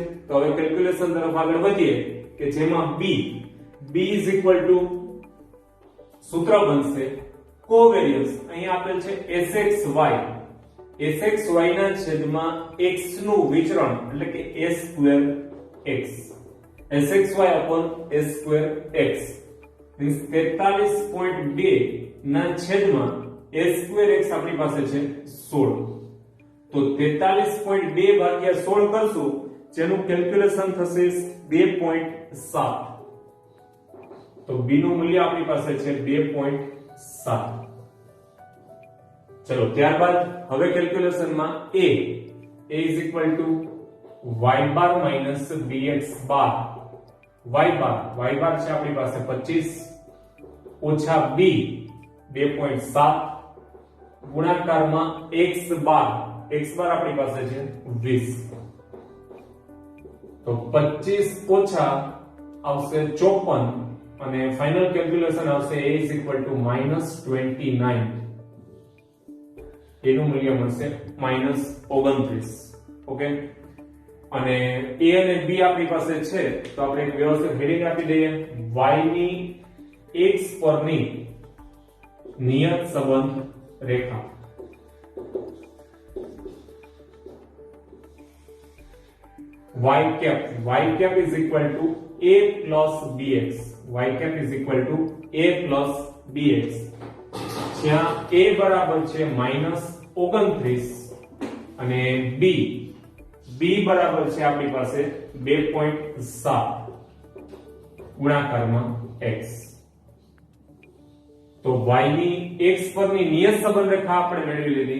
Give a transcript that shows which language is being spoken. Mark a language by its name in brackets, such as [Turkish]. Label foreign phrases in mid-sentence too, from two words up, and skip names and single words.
[Gujarati] તો હવે કેલ્ક્યુલેશન તરફ આગળ વધીએ કે જેમાં b સૂત્ર બનશે કોવેરિયન્સ. અહીં આપેલ છે sxy ના છેદમાં x નું વિચરણ એટલે કે [English] a square x, sxy upon a square x means [Gujarati] 43.2 ના છેદમાં [English] a square x [Gujarati] આપણી પાસે છે 16. તો 43.2 ભાગ્યા 16 કરશું, જેનું કેલ્ક્યુલેશન થશે 2.7. તો b નું મૂલ્ય આપણી પાસે છે 2.7. ચલો ત્યારબાદ હવે કેલ્ક્યુલેશનમાં [English] a is equal to y bar minus bx bar. y bar [Gujarati] છે આપણી પાસે 25 ઓછા b 2.7 ગુણાકારમાં [English] x bar [Gujarati] આપણી પાસે છે 20. તો 25 ઓછા આવશે 54 અને ફાઇનલ કેલ્ક્યુલેશન આવશે [English] a is equal to -29. [Gujarati] એનું મૂલ્ય મળશે -29. ઓકે, અને a અને b આપણી પાસે છે તો આપણે એક વ્યવસ્થિત હેડિંગ આપી દઈએ, y ની x પરની નિયત સંબંધ રેખા. [English] y cap is equal to a plus bx. y cap is equal to a plus bx. [Gujarati] જ્યાં a બરાબર છે -29 અને b બરાબર છે આપણી પાસે 2.7 ગુણાકારમાં x. તો y ની x પરની નિયત સંબંધ રેખા આપણે મેળવી લીધી.